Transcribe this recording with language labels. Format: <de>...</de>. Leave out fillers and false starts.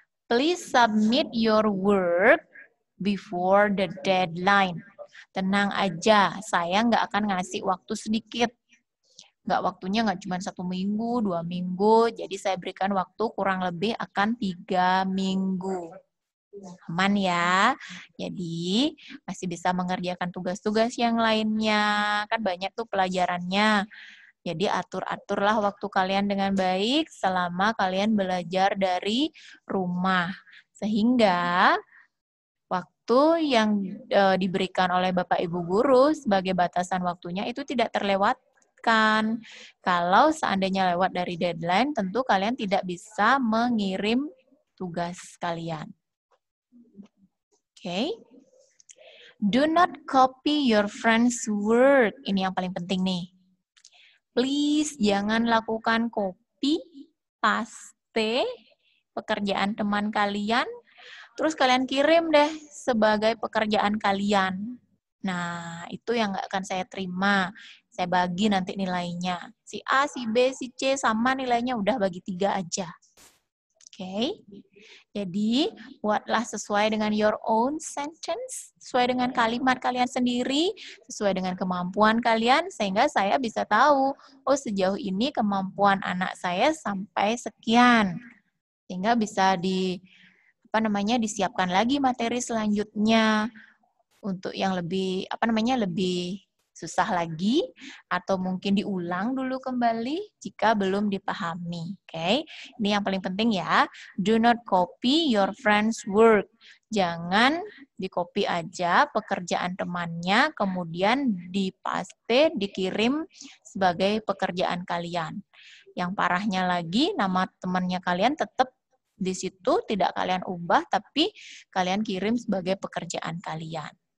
<en>Please submit your work before the deadline.</en> <id>Tenang aja, saya nggak akan ngasih waktu sedikit. Waktunya nggak cuma 1 minggu, 2 minggu, jadi saya berikan waktu kurang lebih akan 3 minggu. Aman ya, jadi masih bisa mengerjakan tugas-tugas yang lainnya, kan banyak tuh pelajarannya. Jadi atur-aturlah waktu kalian dengan baik selama kalian belajar dari rumah. Sehingga waktu yang diberikan oleh Bapak Ibu Guru sebagai batasan waktunya itu tidak terlewatkan. Kalau seandainya lewat dari deadline, tentu kalian tidak bisa mengirim tugas kalian. Oke.</id> <en>Do not copy your friend's work.</en> <id>Ini yang paling penting nih. Please jangan lakukan copy, paste pekerjaan teman kalian, terus kalian kirim deh sebagai pekerjaan kalian. Nah, itu yang nggak akan saya terima. Saya bagi nanti nilainya. Si A, si B, si C sama nilainya udah bagi 3 aja. Oke. Jadi, buatlah sesuai dengan</id> <en>your own sentence,</en> <id>sesuai dengan kalimat kalian sendiri, sesuai dengan kemampuan kalian, sehingga saya bisa tahu, oh sejauh ini kemampuan anak saya sampai sekian. Sehingga bisa disiapkan lagi materi selanjutnya untuk yang lebih lebih susah lagi, atau mungkin diulang dulu kembali jika belum dipahami. Oke, ini yang paling penting ya.</id> <en>Do not copy your friend's work.</en> <id>Jangan di-copy aja pekerjaan temannya, kemudian dipaste, dikirim sebagai pekerjaan kalian. Yang parahnya lagi, nama temannya kalian tetap di situ, tidak kalian ubah, tapi kalian kirim sebagai pekerjaan kalian.</id>